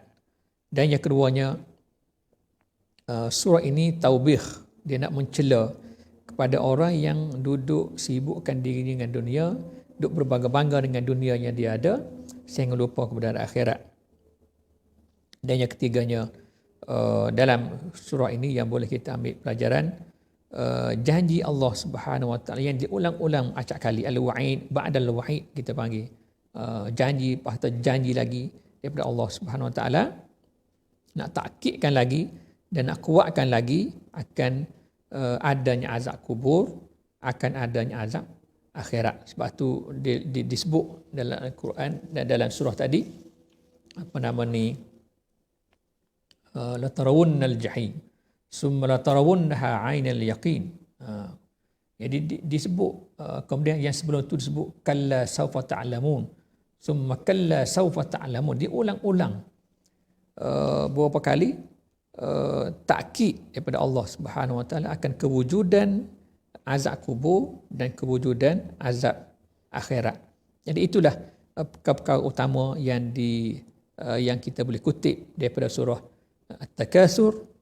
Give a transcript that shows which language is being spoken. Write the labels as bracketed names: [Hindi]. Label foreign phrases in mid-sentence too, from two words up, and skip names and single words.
[Malay] Dan yang keduanya, surah ini taubih, dia nak mencela kepada orang yang duduk sibukkan diri dengan dunia, duduk berbangga-bangga dengan dunia yang dia ada, sehingga lupa kepada hari akhirat. Dan yang ketiganya, dalam surah ini yang boleh kita ambil pelajaran, janji Allah Subhanahu Wa Taala yang diulang-ulang acak kali, [Arabic] الوعيد بعد الوعيد [Malay] kita panggil, janji atau janji lagi daripada Allah Subhanahu Wa Taala, nak takkidkan lagi dan nak kuatkan lagi akan adanya azab kubur, akan adanya azab akhirat. Sebab tu disebut dalam Al-Quran dan dalam surah tadi, [Arabic] لترون الجحيم ثم لترونها عين اليقين. [Malay] Jadi disebut, kemudian yang sebelum tu disebut [Arabic] كلا سوف تعلمون ثم كلا سوف تعلمون. [Malay] Diulang-ulang beberapa kali takkid daripada Allah Subhanahu Wa Taala akan kewujudan azab kubur dan kewujudan azab akhirat. Jadi itulah perkara utama yang kita boleh kutip daripada surah At-Takatsur.